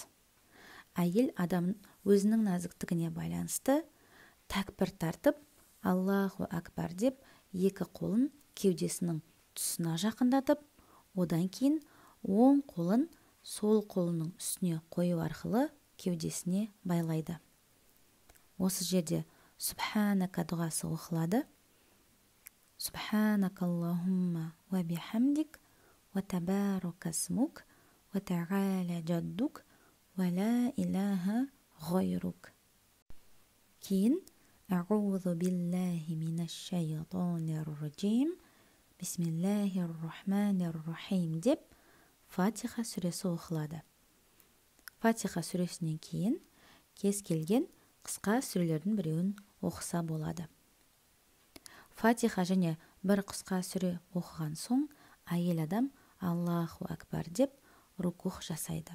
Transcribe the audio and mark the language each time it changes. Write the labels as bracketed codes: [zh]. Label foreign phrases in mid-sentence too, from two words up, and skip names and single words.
[kk] Әйел адам өзінің нәзіктігіне байланысты тәкбір тартып, [ar] الله أكبر [kk] деп, екі қолын кеудесінің тұсына жақындатып, одан кейін оң қолын сол қолының үстіне қою арқылы кеудесіне байлайды. Осы жерде Субханака дұғасы оқылады. [ar] سبحانك اللهم وبحمدك وتبارك اسمك وتعالى جدك ولا إله غيرك. [kk] Кейін [ar] أعوذ بالله من الشيطان الرجيم بسم الله الرحمن الرحيم [kk] деп Фатиха сүресі оқылады. Фатиха сүресінен кейін кез келген қысқа сүрелердің біреуін оқыса болады. Фатиха және бір қысқа сүре оқыған соң әйел адам [ar] الله أكبر [kk] деп рукух жасайды.